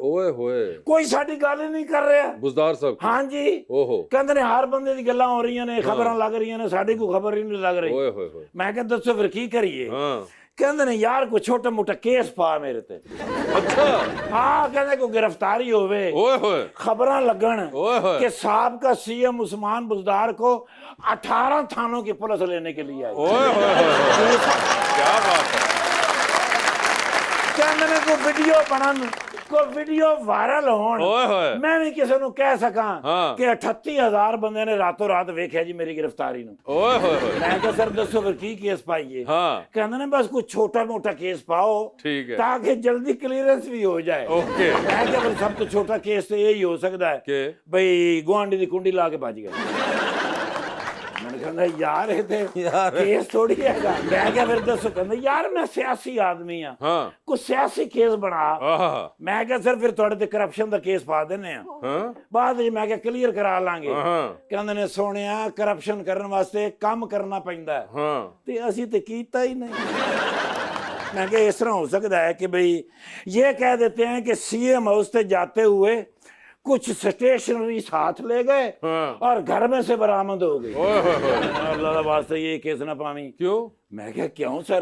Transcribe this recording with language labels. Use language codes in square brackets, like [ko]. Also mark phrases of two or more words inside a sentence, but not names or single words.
[pa] ਓਏ ਹੋਏ ਕੋਈ ਸਾਡੀ ਗੱਲ ਹੀ ਨਹੀਂ ਕਰ ਰਿਹਾ। ਬੁਜ਼ਦਾਰ ਸਾਹਿਬ ਹਾਂਜੀ ਓਹੋ ਕਹਿੰਦੇ ਨੇ ਹਰ ਬੰਦੇ ਦੀ ਗੱਲਾਂ ਹੋ ਰਹੀਆਂ ਨੇ, ਖਬਰਾਂ ਲੱਗ ਰਹੀਆਂ ਨੇ, ਸਾਡੀ ਕੋਈ ਖਬਰ ਹੀ ਨਹੀਂ ਲੱਗ ਰਹੀ। ਓਏ ਹੋਏ ਹੋਏ ਮੈਂ ਕਿਹਾ ਦੱਸੋ ਫਿਰ ਕੀ ਕਰੀਏ? ਹਾਂ ਕਹਿੰਦੇ ਨੇ ਯਾਰ ਕੋਈ ਛੋਟਾ ਮੋਟਾ ਕੇਸ ਪਾ ਮੇਰੇ ਤੇ। ਅੱਛਾ ਹਾਂ ਕਹਿੰਦੇ ਕੋਈ ਗ੍ਰਿਫ਼ਤਾਰੀ ਹੋਵੇ, ओए होए ਖ਼ਬਰਾਂ ਲੱਗਣ ओए होए [ur] کہ صاحب کا سی ایم عثمان بزدار کو 18 تھانوں کی پولیس لینے کے لیے آئی. اوئے ہوئے ہوئے کیا بات ہے [pa] ਕਹਿੰਦੇ ਨੇ ਕੋਈ ਵੀਡੀਓ ਬਣਨ, ਕੋਈ ਵੀਡੀਓ ਵਾਇਰਲ ਹੋਣ, ओए होए ਮੈਂ ਭੀ ਕਿਸੀ ਨੂੰ ਕਹਿ ਸਕਾਂ ਹਾਂ। ਕਿ 38000 ਬੰਦੇ ਨੇ ਰਾਤੋਂ ਰਾਤ ਵੇਖਿਆ ਜੀ ਮੇਰੀ ਗ੍ਰਿਫਤਾਰੀ ਨੂੰ। ओए होए होए ਮੈਂ ਕਿਹਾ ਸਰ ਦੱਸੋ ਫਿਰ ਕੀ ਕੇਸ ਪਾਈਏ? ਹਾਂ ਕਹਿੰਦੇ ਨੇ ਬਸ ਕੋਈ ਛੋਟਾ ਮੋਟਾ ਕੇਸ ਪਾਓ ਠੀਕ ਹੈ ਤਾਂ ਕਿ ਜਲਦੀ ਕਲੀਅਰੈਂਸ ਵੀ ਹੋ ਜਾਏ। ਓਕੇ ਮੈਂ ਕਿਹਾ ਫਿਰ ਸਭ ਤੋਂ ਛੋਟਾ ਕੇਸ ਤੇ ਇਹ ਹੀ ਹੋ ਸਕਦਾ ਹੈ ਕਿ ਬਈ ਗੁਆਂਢੀ ਦੀ ਕੁੰਡੀ ਲਾ ਕੇ ਭੱਜ ਗਿਆ। ਮੈਂ ਕਹਿੰਦਾ ਯਾਰ ਇਹ ਤੇ ਕੇਸ ਥੋੜੀ ਹੈਗਾ। ਮੈਂ ਕਿਹਾ ਫਿਰ ਦੱਸੋ? ਕਹਿੰਦਾ ਯਾਰ ਮੈਂ ਸਿਆਸੀ ਆਦਮੀ ਆ, ਹਾਂ ਕੋਈ ਸਿਆਸੀ ਕੇਸ ਬਣਾ। ਆਹਾ ਮੈਂ ਕਿਹਾ ਸਰ ਫਿਰ ਤੁਹਾਡੇ ਤੇ ਕਰਪਸ਼ਨ ਦਾ ਕੇਸ ਪਾ ਦਿੰਨੇ ਆ, ਹਾਂ ਬਾਅਦ ਵਿੱਚ ਮੈਂ ਕਿਹਾ ਕਲੀਅਰ ਕਰਾ ਲਾਂਗੇ। ਹਾਂ ਕਹਿੰਦੇ ਨੇ ਸੋਹਣਿਆ ਕਰਪਸ਼ਨ ਕਰਨ ਵਾਸਤੇ ਕੰਮ ਕਰਨਾ ਪੈਂਦਾ ਹੈ, ਹਾਂ ਤੇ ਅਸੀਂ ਤੇ ਕੀਤਾ ਹੀ ਨਹੀਂ। [ur] میں کیا اس طرح ہو سکتا ہے کہ بھائی یہ کہہ دیتے ہیں کہ سی ایم ہاؤس سے جاتے ہوئے کچھ سٹیشنری ساتھ لے گئے ہاں. اور گھر میں سے برآمد ہو گئی. ओए होए होए [pa] ਅੱਲ੍ਹਾ ਦਾ ਵਾਸਤੇ ਯੇ ਕੇਸ ਨਾ ਪਾਵੀਂ। [ur] کیوں میں کیا کیوں سر?